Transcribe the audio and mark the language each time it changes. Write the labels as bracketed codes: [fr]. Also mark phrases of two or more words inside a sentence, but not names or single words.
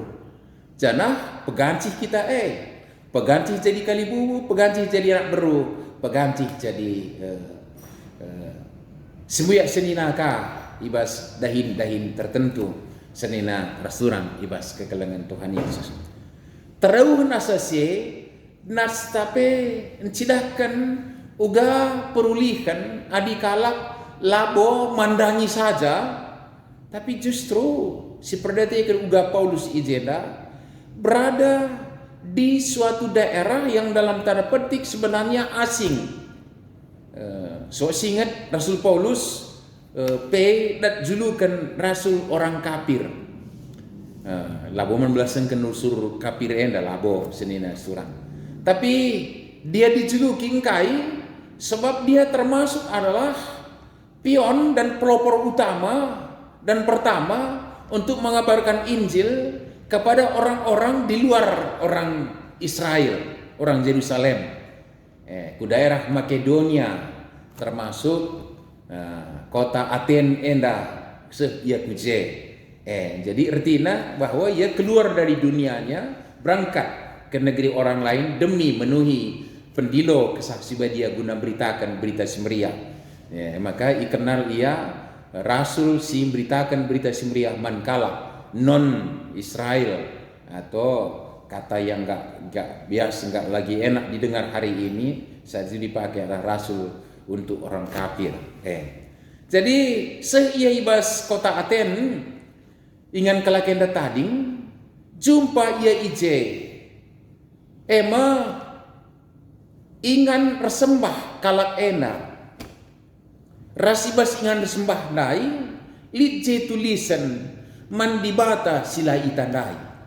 [btx] Jana pegancih kita pegancih jadi kalibubu, pegancih jadi anak beru, pegancih jadi sembuyak senina ka ibas dahin tertentu senina rasuran ibas kekelengan Tuhan Yesus. Terauh nasase nastape encidahkan uga perulihan adikalak labo mandangi saja, [id] tapi justru si perdata uga Paulus ijeda berada di suatu daerah yang dalam tanda petik sebenarnya asing. [btx] So ingat Rasul Paulus dat julukan [id] Rasul orang kafir. [btx] Labo membelasan usur kafir enda labo senina surang. [id] Tapi dia dijuluki kai sebab dia termasuk adalah pion dan pelopor utama dan pertama untuk mengabarkan Injil kepada orang-orang di luar orang Israel, orang Yerusalem, ke daerah Makedonia, termasuk kota Aten [btx] enda ia kuje. [id] Jadi artinya bahwa ia keluar dari dunianya, berangkat ke negeri orang lain demi memenuhi pendilo kesaksian dia [btx] guna beritakan berita semeriah. [id] Maka dikenal ia Rasul si beritakan [btx] berita semeriah mankala [id] non Israel atau kata yang enggak biasa enggak lagi enak didengar hari ini saja dipakai adalah rasul untuk orang kafir. [btx] Jadi seia ibas kota Aten ingan kelakenda tading jumpa ia ije ingan resembah kalak ena rasibas ingan resembah nai lije tulisan mandibata sila itandai.